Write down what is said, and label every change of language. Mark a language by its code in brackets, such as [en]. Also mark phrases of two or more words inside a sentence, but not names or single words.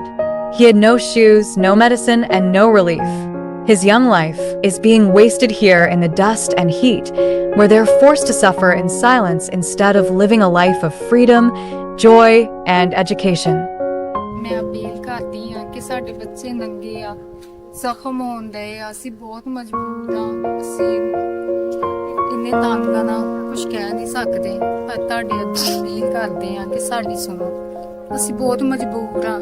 [en] He had no shoes, no medicine, and no relief. His young life is being wasted here in the dust and heat, where they're forced to suffer in silence instead of living a life of freedom, joy, and education. [pa] ਮੈਂ ਅਪੀਲ ਕਰਦੀ ਆ ਕਿ ਸਾਡੇ ਬੱਚੇ ਨੰਗੇ ਆ, ਜ਼ਖਮ ਹੋਣ ਡਏ ਆ, ਅਸੀਂ ਬਹੁਤ ਮਜਬੂਰ ਆ। ਅਸੀਂ ਇੰਨੇ ਤੰਗ ਆ ਨਾ ਕੁਝ ਕਹਿ ਨਹੀਂ ਸਕਦੇ, ਪਰ ਤੁਹਾਡੇ ਅੱਗੇ ਅਪੀਲ ਕਰਦੇ ਆ ਕਿ ਸਾਡੀ ਸੁਣੋ। ਅਸੀਂ ਬਹੁਤ ਮਜਬੂਰ ਆ।